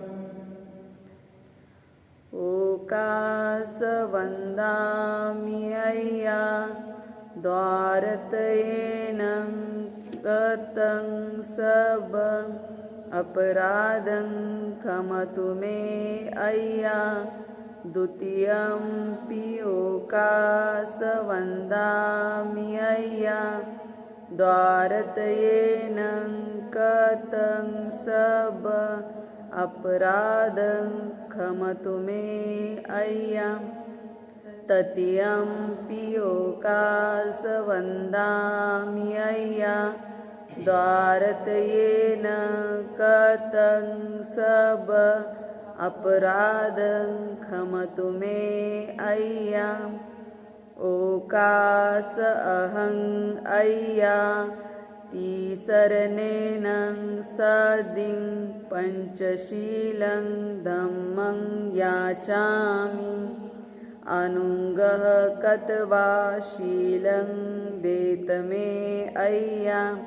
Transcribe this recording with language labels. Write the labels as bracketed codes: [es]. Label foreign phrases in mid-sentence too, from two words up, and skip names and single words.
[pi] ओकासवन्दामि अय्या द्वारतयेन गतं सब अपराधं क्षमतु मे अय्या द्वितीयंपि ओकासवन्दामि अय्या द्वारतयेन गतं सब अपराधं क्षमतु मे अय्या तृतीयंपि ओकासवन्दामि अय्या द्वारतयेन गतं सब अपराधं क्षमतु मे अय्या ओकास अहं अय्या तीसरनेन सदिं पंचशीलं धम्मं याचामि अनुगः कत्वा शीलं देत मे अय्या